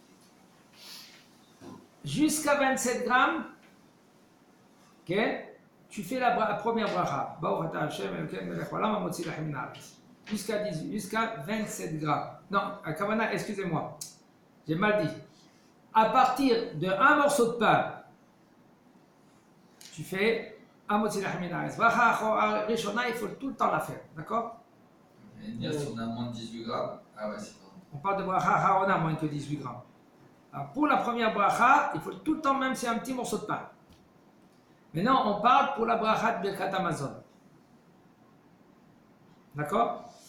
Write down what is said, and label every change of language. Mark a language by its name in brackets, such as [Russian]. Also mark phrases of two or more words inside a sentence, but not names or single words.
[French] Jusqu'à 27 grammes, ok, tu fais la première bracha. Jusqu'à 27 grammes. Non, Kavana, excusez-moi, j'ai mal dit. À partir de un morceau de pain, tu fais un [Hebrew] מוציא לחם מן הארץ. ברכה ראשונה, [French] il faut tout le temps la faire, d'accord? Et dire si on a moins de 18 grammes, ah ouais, c'est bon. On parle de [Hebrew] ברכה אחרונה [French] moins que 18 grammes. Alors pour la première bracha, il faut tout le temps, même si c'est un petit morceau de pain. Maintenant, on parle pour la bracha de [Hebrew] ברכת המזון. [French] D'accord?